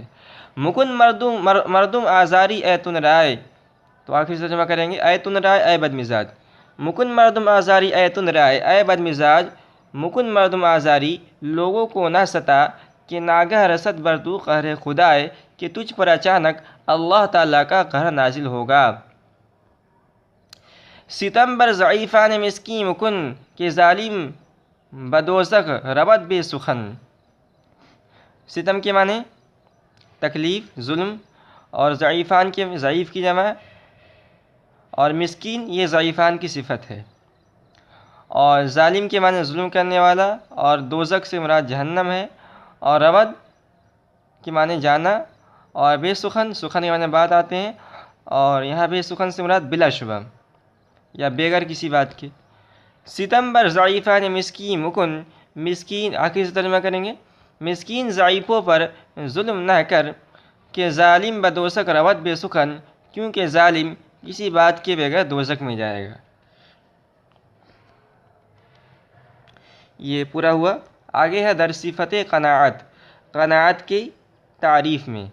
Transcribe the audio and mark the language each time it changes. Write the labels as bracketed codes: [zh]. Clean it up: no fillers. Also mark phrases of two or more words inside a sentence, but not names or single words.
[fa] مکن مردم آزاری اے تن رائے، [ur] تو آخر سے ترجمہ کریں گے، [fa] اے تن رائے اے بد مزاج، مکن مردم آزاری اے تن رائے اے بد مزاج، مکن مردم آزاری [ur] لوگوں کو نہ ستا، [fa] کہ ناگہ رسد بر تو قہر خدائے، [ur] کہ تجھ پر اچانک اللہ تعالیٰ کا قہر نازل ہوگا۔ [fa] ستم بر ضعیفان مسکین مکن، کہ ظالم بدوزخ ربط بے سخن۔ [ur] ستم کے معنی تکلیف، ظلم، اور ضعیفان کے ضعیف کی جمع، اور مسکین یہ ضعیفان کی صفت ہے۔ اور ظالم کے معنی ظلم کرنے والا، اور دوزخ سے مراد جہنم ہے، اور ربط کے معنی جانا، اور [fa] بے سخن، [ur] سخن کے معنی بات آتے ہیں، اور یہاں [fa] بے سخن [ur] سے مراد بلا شبہ یا بغیر کسی بات کے۔ [fa] ستم بر ضعیفان مسکین مکن، [ur] مسکین آخر سے ترجمہ کریں گے، مسکین ضعیفوں پر ظلم نہ کر، [fa] کہ ظالم بدوزخ ربط بے سخن، [ur] کیونکہ ظالم کسی بات کے بغیر دوزخ میں جائے گا۔ یہ پورا ہوا۔ آگے ہے [fa] در صفت قناعت، [ur] قناعت کی تعریف میں۔